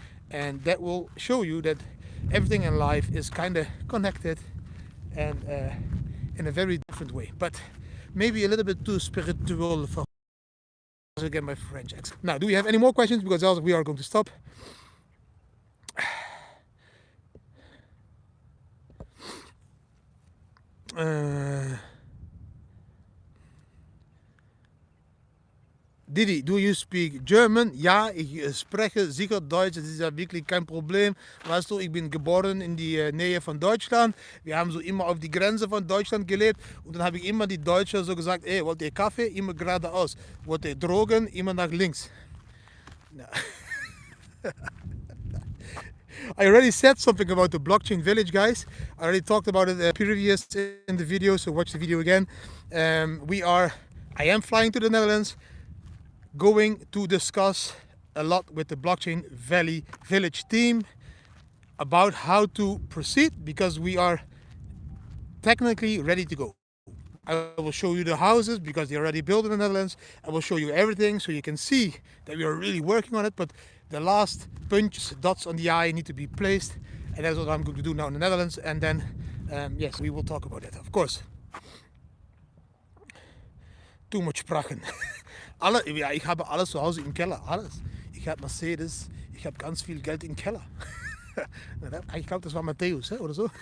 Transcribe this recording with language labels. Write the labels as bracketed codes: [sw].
[en] And that will show you that everything in life is kind of connected, and in a very different way, but maybe a little bit too spiritual for again my French accent. Now, do we have any more questions? Because else we are going to stop. Didi, do you speak German? [de] Ja, ich spreche sicher Deutsch, das ist ja wirklich kein Problem. Weißt du, ich bin geboren in die Nähe von Deutschland. Wir haben so immer auf die Grenze von Deutschland gelebt. Und dann habe ich immer die Deutschen so gesagt, ey, wollt ihr Kaffee? Immer geradeaus. Wollt ihr Drogen? Immer nach links. [en] No. I already said something about the blockchain village, guys. I already talked about it previous in the video, so watch the video again. I am flying to the Netherlands, going to discuss a lot with the blockchain village team about how to proceed, because we are technically ready to go. I will show you the houses because they're already built in the Netherlands. I will show you everything so you can see that we are really working on it, but the last punches, dots on the I need to be placed, and that's what I'm going to do now in the Netherlands. And then yes, we will talk about it, of course. Too much sprachen. [de] Ja, ich habe alles zu Hause im Keller, alles. Ich habe Mercedes, ich habe ganz viel Geld im Keller. Ich glaube, das war Matthäus, oder so.